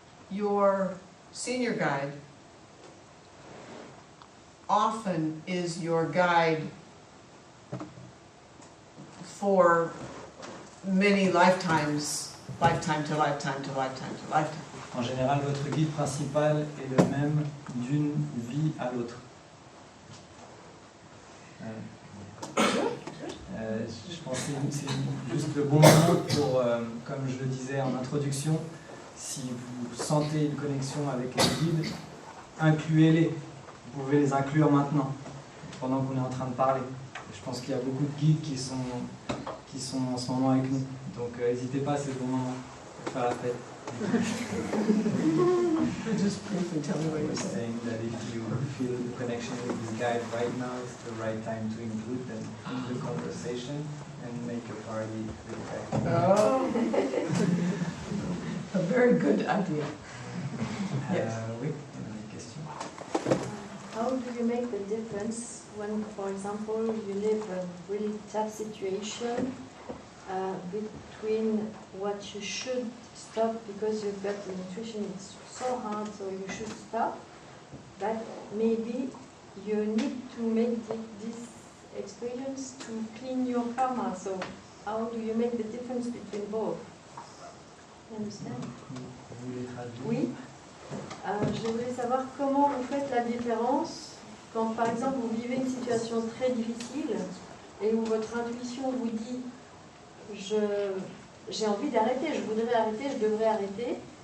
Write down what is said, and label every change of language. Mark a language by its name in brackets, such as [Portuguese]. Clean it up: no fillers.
[English] Your senior guide often is your guide for many lifetimes, lifetime to lifetime to lifetime to lifetime. [French] En général, votre guide principal est le même d'une vie à l'autre. Je pense que c'est juste le bon moment pour, comme je le disais en introduction, si vous sentez une connexion avec les guides, incluez-les. Vous pouvez les inclure maintenant, pendant qu'on est en train de parler. Je pense qu'il y a beaucoup de guides qui sont en ce moment avec nous. Donc n'hésitez pas, c'est le bon moment pour faire la fête. [English] Just briefly tell me what you're saying. Saying that if you feel the connection with this guide right now, it's the right time to include them in the conversation and make a party with the guide. Oh, a very good idea. Yes. [French] Oui, une question. [English] How do you make the difference when, for example, you live a really tough situation between what you should stop because you've got the nutrition, it's so hard, so you should stop, but maybe you need to make this experience to clean your karma. So how do you make the difference between both? You understand? [French] Vous voulez traduire? Oui. Je voulais savoir comment vous faites la différence quand, par exemple, vous vivez une situation très difficile et où votre intuition vous dit j'ai envie d'arrêter, je voudrais arrêter, je devrais arrêter.